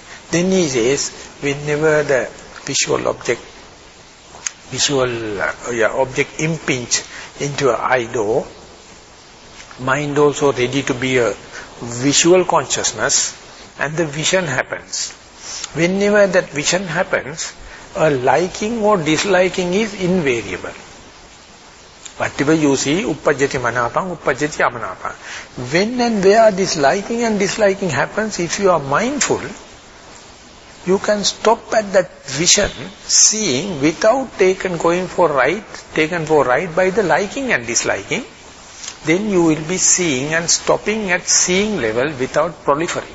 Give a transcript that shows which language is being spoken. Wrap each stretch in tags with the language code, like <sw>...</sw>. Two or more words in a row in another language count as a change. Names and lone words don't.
<en>Then he says, whenever the visual object impinge into an eye door, mind also ready to be a visual consciousness, and the vision happens. Whenever that vision happens, a liking or disliking is invariable. Whatever you see,</en> <pi>uppajjati manapam, uppajjati amanapam.</pi> <en>When and where this liking and disliking happens, if you are mindful, you can stop at that vision, seeing without taken for ride by the liking and disliking. Then you will be seeing and stopping at seeing level without proliferating.</en>